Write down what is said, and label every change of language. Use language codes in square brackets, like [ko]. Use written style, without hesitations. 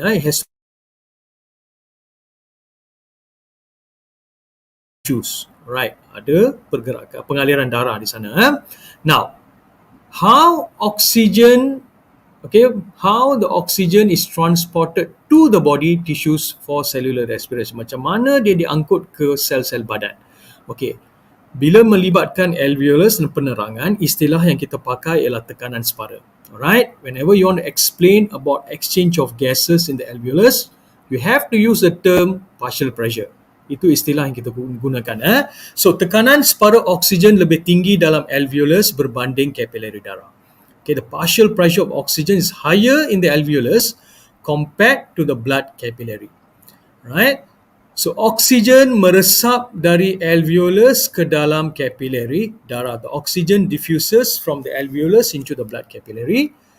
[en] It has juice. Right. [ms] Ada pergerakan, pengaliran darah di sana. [en] Now, how the oxygen is transported to the body tissues for cellular respiration. [ms] Macam mana dia diangkut ke sel-sel badan. Okay. Bila melibatkan alveolus dan penerangan, istilah yang kita pakai ialah tekanan separa. [en] Alright, whenever you want to explain about exchange of gases in the alveolus, you have to use the term partial pressure. [ms] Itu istilah yang kita gunakan. So, tekanan separa oksigen lebih tinggi dalam alveolus berbanding kapilari darah. [en] Okay, the partial pressure of oxygen is higher in the alveolus compared to the blood capillary. Right? [ms] So, oksigen meresap dari alveolus ke dalam capillary darah. [en] The oxygen diffuses from the alveolus into the blood capillary.